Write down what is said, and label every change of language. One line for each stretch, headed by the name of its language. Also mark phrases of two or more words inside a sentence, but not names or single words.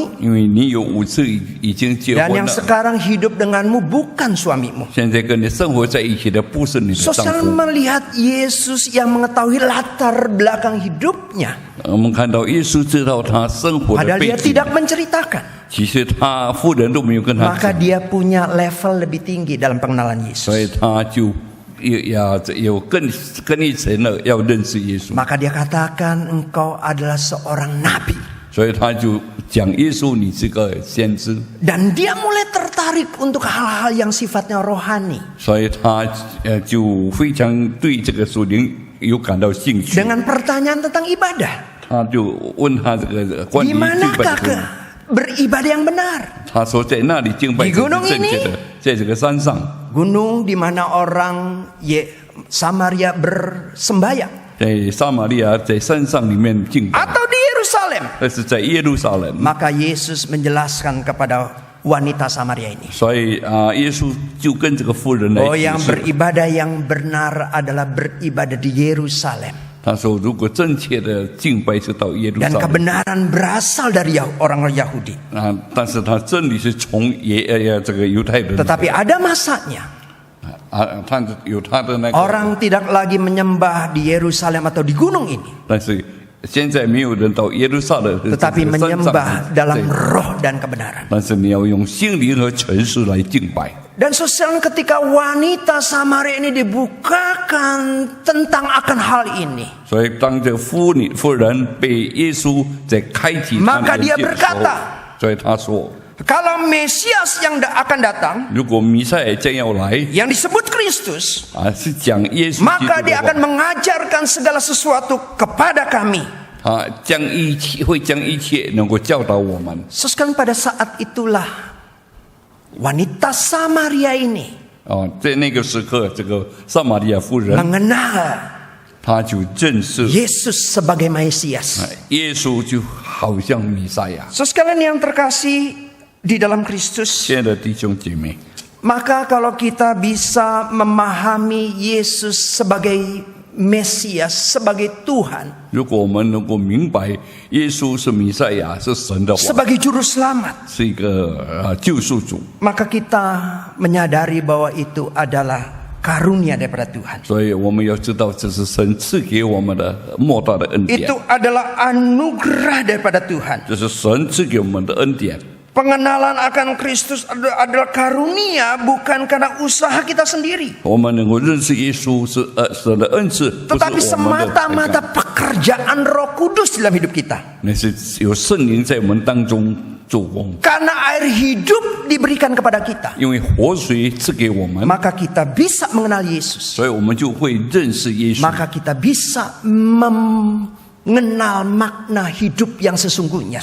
Chinese: 因为你有5次已经结
Indonesian: dan
Chinese: 婚
Indonesian: yang
Chinese: 了，
Indonesian: sekarang hidup denganmu bukan suamimu.
Chinese: 现在跟你生活在一起的不是你的
Indonesian: Sosial
Chinese: 丈夫。”
Indonesian: melihat Yesus yang mengetahui latar belakang hidupnya.
Chinese: 我们看到耶稣知道他生活的
Indonesian: Padahal
Chinese: 背
Indonesian: dia
Chinese: 景，
Indonesian: tidak menceritakan.
Chinese: 其实他妇人都没有跟他
Indonesian: Maka
Chinese: 讲，
Indonesian: dia punya level lebih tinggi dalam pengenalan
Chinese: 所以
Indonesian: Yesus.
Chinese: 他就有更一层了，要认识耶稣。
Indonesian: Maka dia katakan engkau adalah seorang nabi.
Chinese: 所以他就讲耶稣，你是个先知，
Indonesian: Dan dia mulai tertarik untuk hal-hal yang sifatnya rohani.
Chinese: 所以他就非常对这个属灵有感到兴趣。
Indonesian: Dengan pertanyaan tentang ibadah.
Chinese: 他就问他这个关于
Indonesian: Di
Chinese: 敬拜
Indonesian: manakah
Chinese: 的问题，
Indonesian: beribadah yang benar?
Chinese: 他说在那里敬拜
Indonesian: Di
Chinese: 是
Indonesian: gunung
Chinese: 正确的
Indonesian: ini，
Chinese: 在这个山上，
Indonesian: Gunung di mana orang Samaria bersembahyang.
Chinese: 在撒玛利亚在山上里面敬拜，
Indonesian: Atau di Yerusalem.
Chinese: 那是在耶路撒冷。
Indonesian: Maka Yesus menjelaskan kepada wanita Samaria ini.
Chinese: 所以耶稣就跟这个妇人来
Indonesian: Oh,
Chinese: 解
Indonesian: yang
Chinese: 释，
Indonesian: beribadah yang benar adalah beribadah di Yerusalem.
Chinese: 他说如果正确的敬拜是到耶路
Indonesian: Dan
Chinese: 撒冷
Indonesian: kebenaran berasal dari orang Yahudi.
Chinese: 但是他真理是从这个犹太人，
Indonesian: Tetapi ada masanya.
Chinese: 他有他的那个，
Indonesian: Orang tidak lagi menyembah di Yerusalem atau di gunung ini.
Chinese: 但是现在没有人到耶路撒冷，
Indonesian: Tetapi
Chinese: 这个山上
Indonesian: menyembah dalam
Chinese: 对
Indonesian: roh dan kebenaran.
Chinese: 但是你要用心灵和诚实来敬拜。
Indonesian: Dan sosial ketika wanita Samaria ini dibukakan tentang akan hal ini.
Chinese: 所以当这个妇人被耶稣在开启他
Indonesian: Maka
Chinese: 的
Indonesian: dia
Chinese: 眼界的时
Indonesian: berkata
Chinese: 候，所以他说，
Indonesian: Kalau Mesias yang akan datang,
Chinese: 如果弥赛亚将要来
Indonesian: yang disebut Kristus,
Chinese: 是讲耶稣基督
Indonesian: maka
Chinese: 的
Indonesian: dia
Chinese: 话
Indonesian: akan mengajarkan segala sesuatu kepada kami.
Chinese: 会将一切能够教导我们。
Indonesian: Sekarang pada saat itulah wanita Samaria ini
Chinese: 在那个时刻，这个撒玛利亚妇人，
Indonesian: mengenal
Chinese: 她就正视
Indonesian: Yesus sebagai Mesias.
Chinese: 耶稣就好像弥赛亚。
Indonesian: Sekalian yang terkasih di dalam Kristus,
Chinese: 亲爱的弟兄姐妹，
Indonesian: maka kalau kita bisa memahami Yesus sebagai Mesias, sebagai Tuhan,
Chinese: 如果我们能够明白耶稣是弥赛亚，是神的王，
Indonesian: sebagai juru selamat,
Chinese: 是一个救赎主，
Indonesian: maka kita menyadari bahwa itu adalah karunia daripada Tuhan.
Chinese: 所以我们要知道这是神赐给我们的莫大的恩典，
Indonesian: Itu adalah anugerah daripada Tuhan.
Chinese: 这是神赐给我们的恩典。
Indonesian: Pengenalan akan Kristus adalah karunia, bukan karena usaha kita sendiri,
Chinese: 我们能够认识耶稣是神的恩赐，不
Indonesian: tetapi
Chinese: 是我们的才
Indonesian: semata-mata
Chinese: 干，
Indonesian: pekerjaan Roh Kudus dalam hidup kita.
Chinese: 那是有圣灵在我们当中做工。
Indonesian: Karena air hidup diberikan kepada kita,
Chinese: 因为活水赐给我们，
Indonesian: maka kita bisa mengenal Yesus.
Chinese: 所以我们就会认识耶稣，
Indonesian: Maka kita bisa mengenal makna hidup yang sesungguhnya,